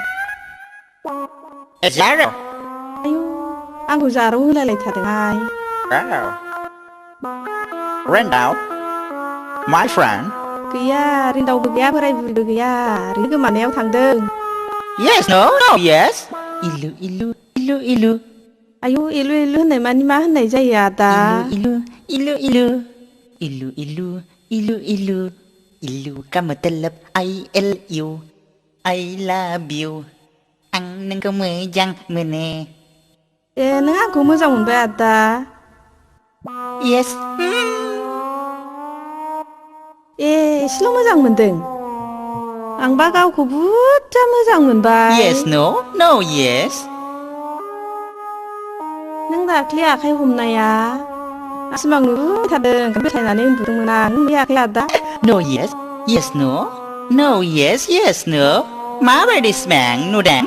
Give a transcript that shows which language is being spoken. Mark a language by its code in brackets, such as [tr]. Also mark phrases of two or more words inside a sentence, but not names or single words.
[brx] जारो आयु आंखौ जारौ होलायलायथारदोंहाय रेन्डाव [en] my friend [brx] गैया रिन्दावबो गैया बोराय बुरिबो गैया ओरैनो गोमानायाव थांदों [en] yes no yes इलु इलु इलु इलु [brx] आयु एलु एलु होननाय मानि मा होननाय जायो आदा [hi] इलु इलु इलु इलु इलु इलु इलु इलु का मतलब [en] ILU I love you [brx] आं नोंखौ मोजां मोनो ए नों आंखौ मोजां मोनबाय आदा [en] yes [brx] ए एसेल' मोजां मोनदों आंबा गावखौ बुरजा मोजां मोनबाय [en] yes no no yes [brx] नों दाख्लै आखाइ हमनाया सिमां नुबाय थादों बेथायनानै उन्दुदोंमोन आं बे आखाइ आदा [en] no yes yes no no yes yes no [brx] माबायदि सिमां नुदों